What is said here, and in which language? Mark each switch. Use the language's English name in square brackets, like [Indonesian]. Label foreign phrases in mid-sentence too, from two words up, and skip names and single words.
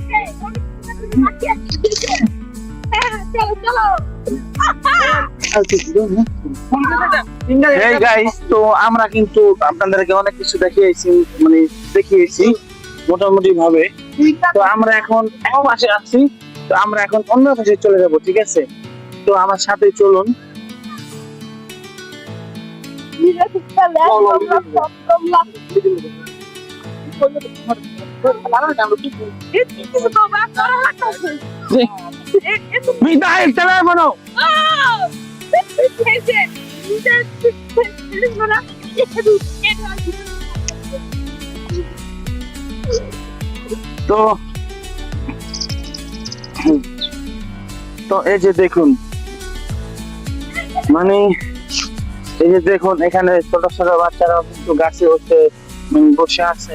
[English] Hey guys, [Bangla] তো আমরা কিন্তু আপনাদেরকে অনেক কিছু দেখিয়েছি মোটামুটি ভাবে। তো আমরা এখন এক পাশে আছি, তো আমরা এখন অন্য পাশে চলে যাব। ঠিক আছে, তো আমার সাথে চলুন। [Italian] Mi dai il telefono! [Bangla] তো তো এই যে দেখুন মানে এই যে দেখুন এখানে ছোট ছোট বাচ্চারা কিন্তু গাছে উঠে বসে আছে।